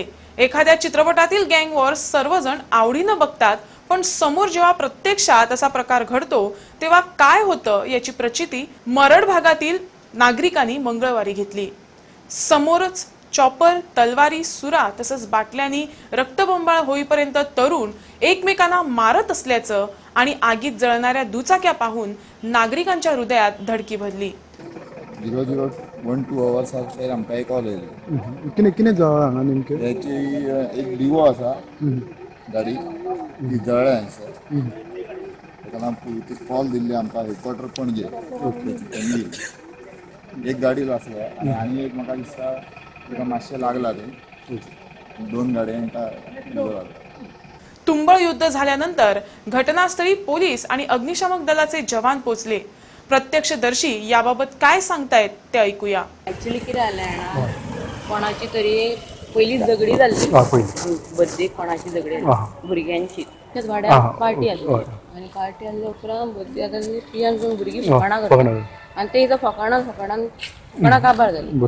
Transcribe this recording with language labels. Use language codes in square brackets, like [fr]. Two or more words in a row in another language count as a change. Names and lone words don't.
[mr] एखाद्या चित्रपटातील [en] gang war [mr] सर्वजण आवडीनं बघतात, पण समोर जेव्हा प्रत्यक्षात असा प्रकार घडतो तेव्हा काय होतं याची प्रचिती मरड भागातील नागरिकांनी मंगळवारी घेतली। समोरच चॉपर, तलवारी, सुरा तसंच बाटल्यांनी रक्तबंबाळ होईपर्यंत तरुण एकमेकांना मारत असल्याचं आणि आगीत जळणाऱ्या दुचाक्या पाहून नागरिकांच्या हृदयात धडकी भरली। [kok] 0012 [en] hours after [kok] आमकां एक कॉल येयलो। कितें कितें जळ्ळां हांगा नेमकें? याची एक डिवो आसा गाडी ती जळ्ळ्या हांगसर। ताका लागून कॉल दिल्ली आमकां हेडक्वॉर्टर पणजे पणजी। एक गाडी आसल्या आनी एक म्हाका दिसता ताका मातशें लागला थंय। 2 गाडयांका लागला। [mr] तुंबळ युद्ध झाल्यानंतर घटनास्थळी पोलीस आणि अग्निशमक दलाचे जवान पोहोचले। प्रत्यक्षदर्शी याबाबत काय सांगतायत ते ऐकूया। [kok] ऍक्च्युली कितें जालें जाणा, कोणाची तरी पयलीं झगडी जाल्ली। बर्थडेक कोणाची झगडी जाल्ली भुरग्यांची। त्याच वाड्यार पार्टी आसली आनी पार्टी आसल्या उपरांत बर्थडे जाल्ली पियान जावन भुरगीं फकाणां करतात आनी ते फकाणां काबार जाली।